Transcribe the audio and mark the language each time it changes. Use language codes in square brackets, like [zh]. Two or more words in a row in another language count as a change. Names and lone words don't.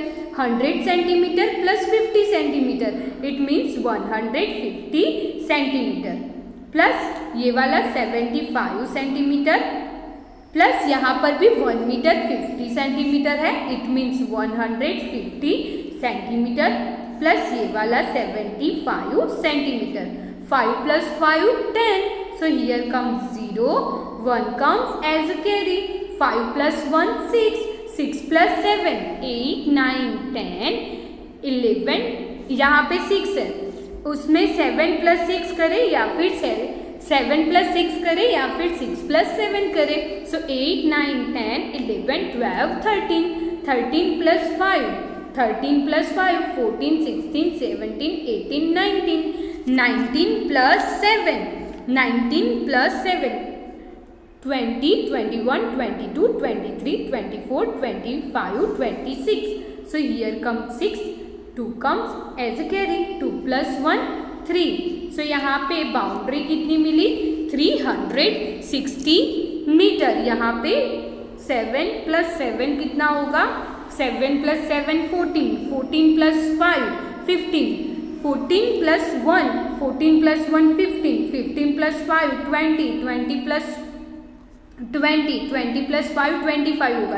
[en] 100 centimeter plus 50 centimeter it means 150 centimeter plus [hi] ये वाला 75 सेंटीमीटर प्लस यहाँ पर भी 1 मीटर 50 सेंटीमीटर है। [en] it means 150 centimeter plus [hi] ये वाला 75 सेंटीमीटर। [en] 5 plus 5 10। So here comes 0, 1 comes as a carry. 5 plus 1 6, 6 plus 7 8 9 10 11। [hi] यहाँ पे 6 है, उसमें 7 plus 6 करें या फिर 7 plus 6 करें या फिर 6 plus 7 करें। [en] So 8 9 10 11 12 13। 13 plus 5, 13 plus 5 14 16 17 18 19। 19 plus 7, 19 plus 7 20 21 22 23 24 25 26। So here comes 6, 2 comes as a carry, 2 plus 1 3। [hi] So यहाँ पे बाउंड्री कितनी मिली? 360 मीटर। यहाँ पे 7 plus 7 कितना होगा? [en] 7 plus 7 14, 14 plus 5 15, 14 plus 1 15, 15 plus 5 20, 20 plus 20 plus 5 25 होगा।